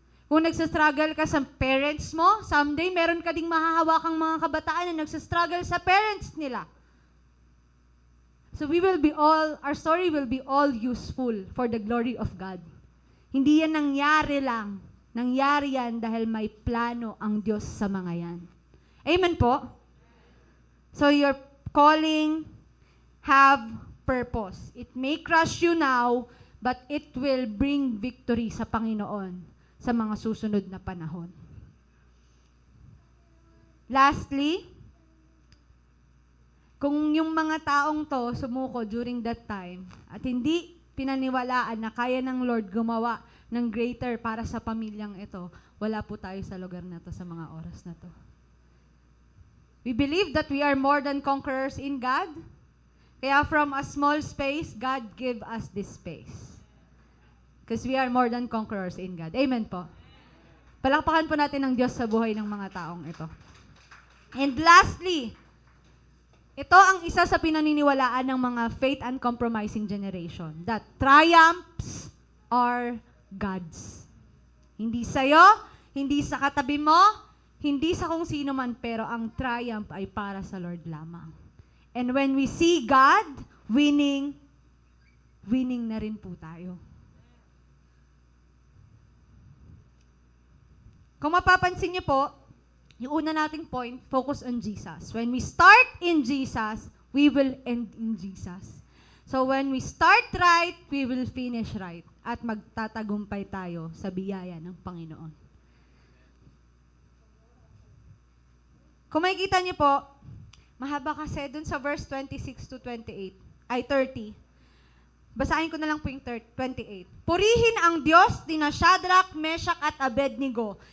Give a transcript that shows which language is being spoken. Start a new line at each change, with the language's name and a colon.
Filipino: Kung nagsastruggle ka sa parents mo, someday meron ka ding mahahawakang mga kabataan na nagsastruggle sa parents nila.
English: So our story will be all useful for the glory of God.
Filipino: Hindi yan nangyari lang. Nangyari yan dahil may plano ang Diyos sa mga yan. Amen po?
English: So your calling have purpose. It may crush you now, but it will bring victory sa Panginoon sa mga susunod na panahon.
Filipino: Lastly, kung yung mga taong to sumuko during that time at hindi pinaniwalaan na kaya ng Lord gumawa ng greater para sa pamilyang ito, wala po tayo sa lugar na to sa mga oras na to.
English: We believe that we are more than conquerors in God. Kaya from a small space, God give us this space. Because we are more than conquerors in God.
Filipino: Amen po. Palakpakan po natin ang Diyos sa buhay ng mga taong ito.
English: And lastly, ito ang isa sa pinaniniwalaan ng mga faith uncompromising generation, that triumphs are God's.
Filipino: Hindi sa'yo, hindi sa katabi mo, hindi sa kung sino man, pero ang triumph ay para sa Lord lamang.
English: And when we see God winning, winning na rin po tayo.
Filipino: Kung mapapansin niyo po, yung una nating point, focus on Jesus.
English: When we start in Jesus, we will end in Jesus. So when we start right, we will finish right.
Filipino: At magtatagumpay tayo sa biyaya ng Panginoon. Kung makikita niyo po, mahaba kasi dun sa verse 26 to 28, ay 30. Basahin ko na lang po yung 28. Purihin ang Diyos ni na Shadrach, Meshach at Abednego.